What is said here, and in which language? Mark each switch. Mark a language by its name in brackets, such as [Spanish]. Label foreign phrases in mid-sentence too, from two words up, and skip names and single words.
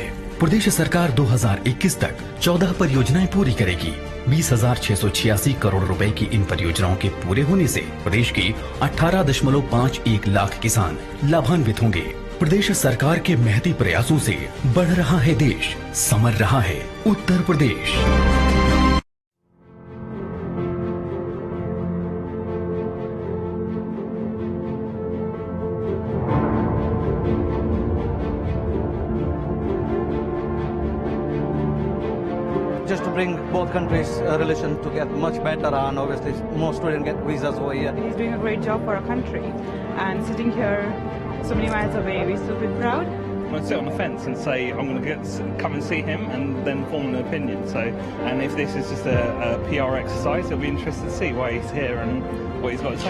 [Hindi] प्रदेश सरकार 2021 तक 14 परियोजनाएं पूरी करेगी। 20,686 करोड़ रुपए की इन परियोजनाओं के पूरे होने से प्रदेश के 18.51 लाख किसान लाभान्वित होंगे। प्रदेश सरकार के महती प्रयासों से बढ़ रहा है देश, समर रहा है उत्तर प्रदेश। [English] Just to bring both countries' relation to get much better, and obviously more students get visas over here. He's doing a great job for our country, and sitting here so many miles away, we still feel proud. I'm going to sit on the fence and say I'm going to come and see him and then form an opinion. So, and if this is just a PR exercise, it'll be interesting to see why he's here and what he's got to say.